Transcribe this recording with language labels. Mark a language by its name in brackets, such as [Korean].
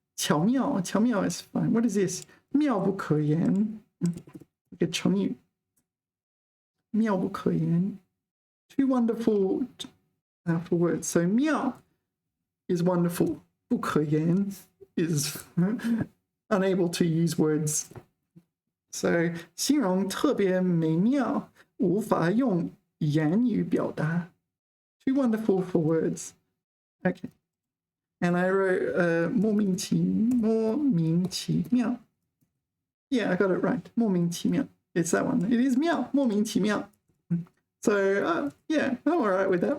[English] 巧妙 is fine. What is this? 妙不可言.Like a 成语. [Chinese] 妙不可言. [English] Too wonderful for words. So 妙 is wonderful. 不可言 is unable to use words. [Chinese] So 形容特别美妙，无法用言语表达. [English] Too wonderful for words. Okay. And I wrote 莫名其妙. Yeah, I got it right. 莫名其妙.It's that one. It is 妙,莫名其妙. So yeah, I'm all right with that.